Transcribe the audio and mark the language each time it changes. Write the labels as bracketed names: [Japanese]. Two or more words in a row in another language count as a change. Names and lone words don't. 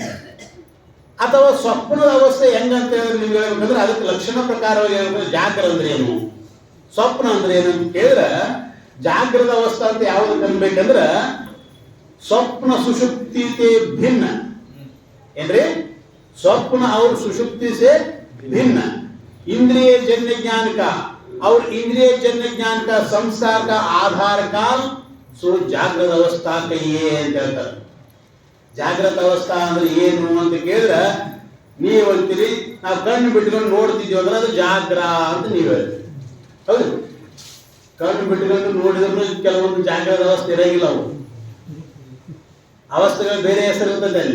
[Kannada] ಅಥವಾ ಸ್ವಪ್ನದ ಅವಸ್ಥೆ ಹೆಂಗಂತ ಹೇಳಿದ್ರೆ ನೀವು ಹೇಳ್ಬೇಕಂದ್ರೆ ಅದಕ್ಕೆ ಲಕ್ಷಣ ಪ್ರಕಾರವಾಗಿ ಹೇಳ್ಬೇಕು. ಜಾಗ್ರ ಅಂದ್ರೆ ಏನು, ಸ್ವಪ್ನ ಅಂದ್ರೆ ಏನು ಅಂತ ಕೇಳಿದ್ರೆ, ಜಾಗ್ರದ ಅವಸ್ಥೆ ಅಂತ ಯಾವುದು ಅನ್ಬೇಕಂದ್ರೆ ಸ್ವಪ್ನ ಸುಷುಪ್ತಿ ಭಿನ್ನ ಏನ್ರಿ? [Hindi] स्वप्न और सुषुप्ति से भिन्न इंद्रिय जन्य ज्ञान का और इंद्रिय जन्य ज्ञान का संस्कार का आधार काल सो जागृत अवस्था कहिए [Kannada] ಅಂತ ಹೇಳ್ತಾರೆ. ಜಾಗೃತ ಅವಸ್ಥಾ ಅಂದ್ರೆ ಏನು ಅಂತ ಕೇಳಿದ್ರೆ ನೀವು ಅಂತೀರಿ ನಾವು ಕಣ್ಣು ಬಿಟ್ಕೊಂಡು ನೋಡ್ತಿದ್ದೀವಿ ಅಂದ್ರೆ ಅದು ಜಾಗ್ರ ಅಂತ ನೀವು ಹೇಳ್ತೀರಿ. ಹೌದು, ಕಣ್ಣು ಬಿಟ್ಕೊಂಡು ನೋಡಿದ್ರು ಕೆಲವೊಂದು ಜಾಗ್ರದ ಅವಸ್ಥೆ ಇರಂಗಿಲ್ಲ. ಅವು ಅವಸ್ಥೆಗಳು ಬೇರೆ ಹೆಸರು ಇರ್ತದೆ ಅಲ್ಲಿ.